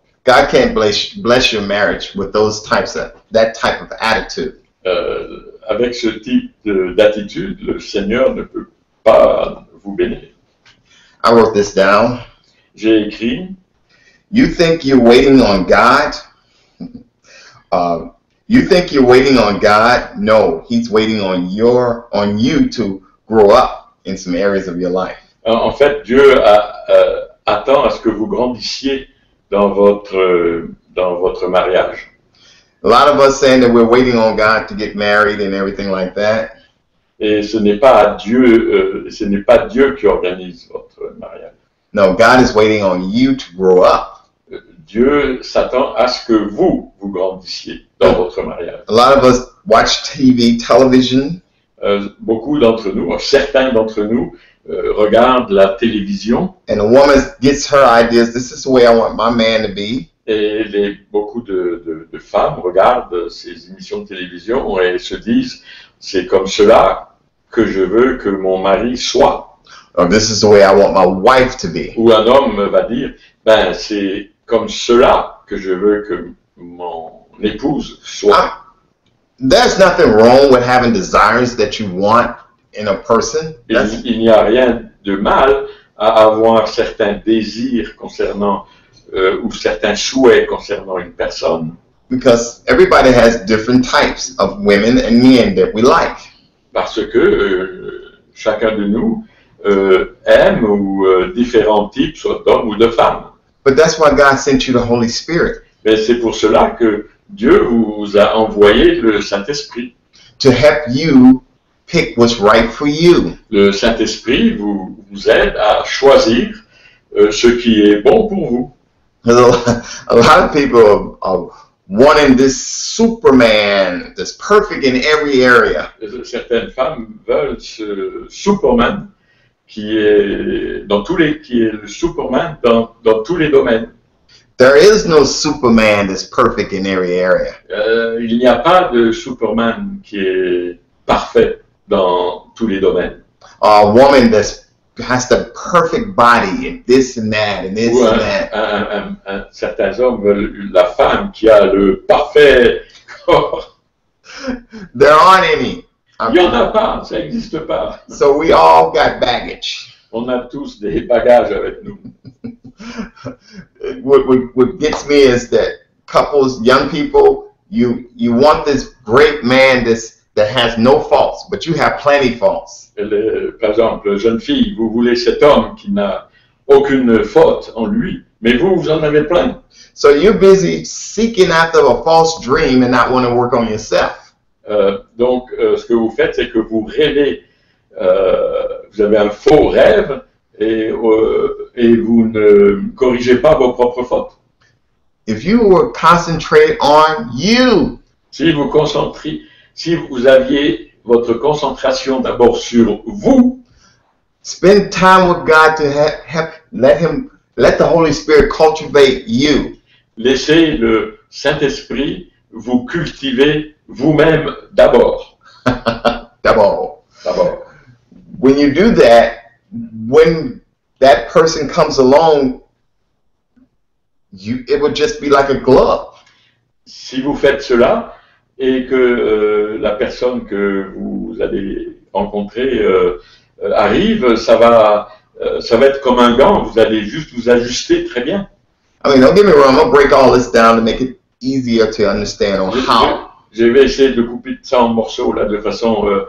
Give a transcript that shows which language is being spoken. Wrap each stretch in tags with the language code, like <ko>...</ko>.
<en>God can't bless your marriage with that type of attitude.</en> <fr>Avec ce type d'attitude, le Seigneur ne peut pas vous bénir.</fr> <en>I wrote this down.</en> <fr>J'ai écrit.</fr> <en>You think you're waiting on God? You think you're waiting on God? No, He's waiting on you to grow up in some areas of your life.</en> <fr>En fait, Dieu attend à ce que vous grandissiez dans votre mariage.</fr> <en>A lot of us saying that we're waiting on God to get married and everything like that.</en> <fr>Et ce n'est pas Dieu qui organise votre mariage.</fr> <en>No, God is waiting on you to grow up.</en> <fr>Dieu s'attend à ce que vous grandissiez dans votre mariage.</fr> <en>A lot of us watch television.</en> <fr>Beaucoup d'entre nous, certains d'entre nous, regardent la télévision.</fr> <en>And a woman gets her ideas. This is the way I want my man to be.</en> <fr>Et beaucoup de femmes regardent ces émissions de télévision et se disent, c'est comme cela que je veux que mon mari soit.</fr> <en>Or this is the way I want my wife to be.</en> <fr>Ou un homme va dire, ben c'est comme cela que je veux que mon épouse soit.</fr> <en>There's nothing wrong with having desires that you want in a person.</en> <fr>Il n'y a rien de mal à avoir certains désirs concernant ou certains souhaits concernant une personne.</fr> <en>Because everybody has different types of women and men that we like.</en> <fr>Parce que chacun de nous aime différents types, soit d'hommes ou de femmes.</fr> <en>But that's why God sent you the Holy Spirit.</en> <fr>Mais c'est pour cela que Dieu vous a envoyé le Saint-Esprit.</fr> <en>To help you pick what's right for you.</en> <fr>Le Saint-Esprit vous aide à choisir ce qui est bon pour vous.</fr> <en>A lot of people are wanting this Superman that's perfect in every area.</en> <fr>Certaines femmes veulent ce Superman qui est le Superman dans tous les domaines.</fr> <en>There is no Superman that's perfect in every area.</en> <fr>Il n'y a pas de Superman qui est parfait dans tous les domaines.</fr> <en>A woman that has the perfect body and this and that and this and that.</en> <fr>Certains hommes veulent la femme qui a le parfait corps.</fr> <en>There aren't any.</en> <fr>Il n'y en a pas, ça n'existe pas.</fr> <en>So we all got baggage.</en> <fr>On a tous des bagages avec nous.</fr> <en>What gets me is that couples, young people, you want this great man that has no faults, but you have plenty faults.</en> <fr>Par exemple, jeune fille, vous voulez cet homme qui n'a aucune faute en lui, mais vous en avez plein.</fr> <en>So you're busy seeking after a false dream and not want to work on yourself.</en> <fr>Donc, ce que vous faites, c'est que vous rêvez, vous avez un faux rêve et vous ne corrigez pas vos propres fautes.</fr> <en>If you were concentrated on you,</en> <fr>si vous aviez votre concentration d'abord sur vous,</fr> <en>spend time with God to let the Holy Spirit cultivate you.</en> <fr>Laissez le Saint-Esprit vous cultiver vous-même d'abord. D'abord.</fr> <en>When you do that, when that person comes along, it would just be like a glove.</en> <fr>Si vous faites cela et que la personne que vous allez rencontrer arrive, ça va être comme un gant. Vous allez juste vous ajuster très bien.</fr> <en>I mean, don't get me wrong. I'm gonna break all this down to make it easier to understand on how.</en> <fr>Je vais essayer de couper ça en morceaux là, de façon</fr>